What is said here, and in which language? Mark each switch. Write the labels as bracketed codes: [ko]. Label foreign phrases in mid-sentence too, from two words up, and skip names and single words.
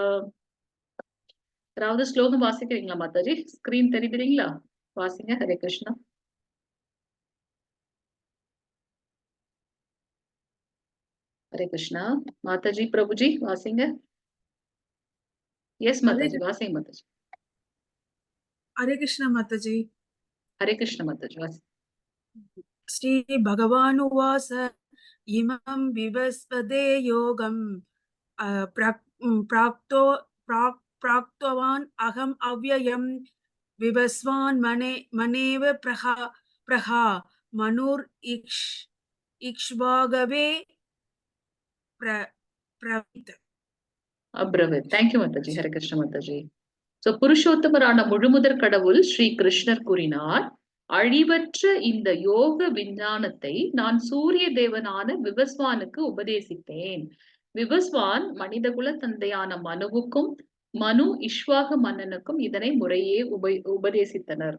[ta] யாராவது ஸ்லோகம் வாசிக்கிறீங்களா மாதாஜி? ஸ்கிரீன் தெரியுதுங்களா? வாசிங்க. ஹரே கிருஷ்ணா. ஹரே கிருஷ்ணா. மாதாஜி, பிரபுஜி வாசிங்க. எஸ் [hi] हरे [ta] மாதாஜி, வாசிங்க மாதாஜி. [hi] हरे कृष्ण माताजी। [ta] ஹரே கிருஷ்ண மாதாஜி, வாசி. [sa] श्री भगवानुवास इमं विवस्वते योगं प्राक्तो प्राक्तवान् अहम् अव्ययं विवस्वान् मनेव प्रहा मनुर् इक्ष्वागवे प्रवीत। [ta] அப்ரவித். தேங்க்யூ மாதாஜி. ஹரே கிருஷ்ண மாதாஜி. சோ புருஷோத்தமரான முழுமுதற் கடவுள் ஸ்ரீ கிருஷ்ணர் கூறினார், அழிவற்ற இந்த யோக விஞ்ஞானத்தை நான் சூரிய தேவனான விவஸ்வானுக்கு உபதேசித்தேன். விவஸ்வான் மனிதகுல தந்தையான மனுவுக்கும் மனு இஷ்வாக மன்னனுக்கும் இதனை முறையே உபதேசித்தனர்.